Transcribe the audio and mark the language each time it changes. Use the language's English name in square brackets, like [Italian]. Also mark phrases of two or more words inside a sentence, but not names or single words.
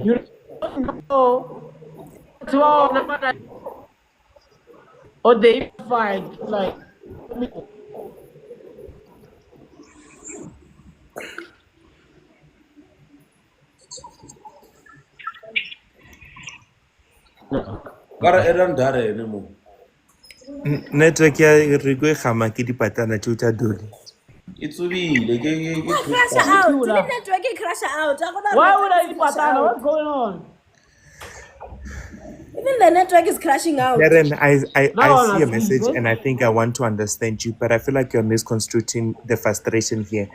[English] You don't know. Or they fight like [Northern Sotho] Network ya re go gama ke dipatana tšo tša Doli. [English] It's really crash out. Network crash out. Why would I patana? What's going on? Even the network is crashing out. Darren, I see a message and I think I want to understand you, but I feel like you're misconstruing the frustration here.